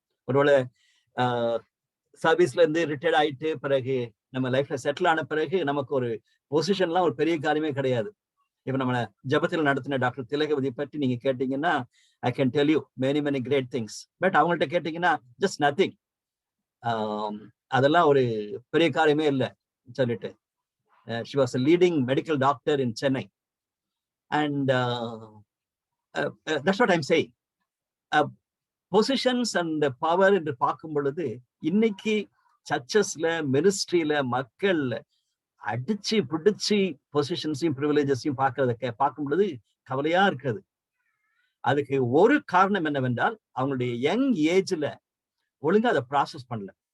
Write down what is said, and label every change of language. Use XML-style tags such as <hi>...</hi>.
<ta>ஒருவேளை சர்வீஸ்ல இருந்து ரிட்டையர்ட் ஆயிட்டு பிறகு நம்ம லைஃப்ல செட்டில் ஆன பிறகு நமக்கு ஒரு பொசிஷன்லாம் ஒரு பெரிய காரியமே கிடையாது. இப்ப நம்ம ஜபத்தில் நடத்தின டாக்டர் திலகவதி பற்றி நீங்க கேட்டீங்கன்னா,</ta> <en>I can tell you many many great things.</en> <ta>But அவங்கள்ட்ட கேட்டீங்கன்னா</ta> <en>just nothing,</en> <ta>அதெல்லாம் ஒரு பெரிய காரியமே இல்லை சொல்லிட்டு.</ta> <en>she was a leading medical doctor in Chennai, and that's what I'm saying. Positions and power</en> <ta>என்று பார்க்கும் பொழுது இன்னைக்கு சர்ச்சஸ்ல, மினிஸ்ட்ரியில மக்கள் அடிச்சு பிடிச்சு பொசிஷன்ஸையும் ப்ரிவிலேஜஸையும் பார்க்கும் பொழுது கவலையா இருக்கிறது. அதுக்கு ஒரு காரணம் என்னவென்றால், அவங்களுடைய யங் ஏஜ்ல ஒழுங்கா அதை ப்ராசஸ் பண்ணல.</ta>